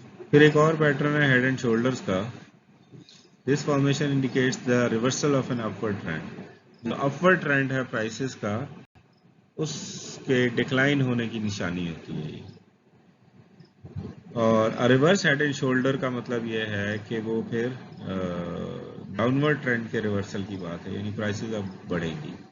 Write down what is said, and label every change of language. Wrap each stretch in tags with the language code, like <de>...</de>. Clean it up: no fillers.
<ur>پھر ایک اور پیٹرن ہے ہیڈ اینڈ شولڈرز کا.</ur> <en>This formation indicates the reversal of an upward trend.</en> <ur>جو اپورڈ ٹرینڈ ہے پرائسز کا اس کے ڈکلائن ہونے کی نشانی ہوتی ہے. اور ریورس ہیڈ اینڈ شولڈر کا مطلب یہ ہے کہ وہ پھر ڈاؤن ورڈ ٹرینڈ کے ریورسل کی بات ہے، یعنی پرائسز اب بڑھیں گی.</ur>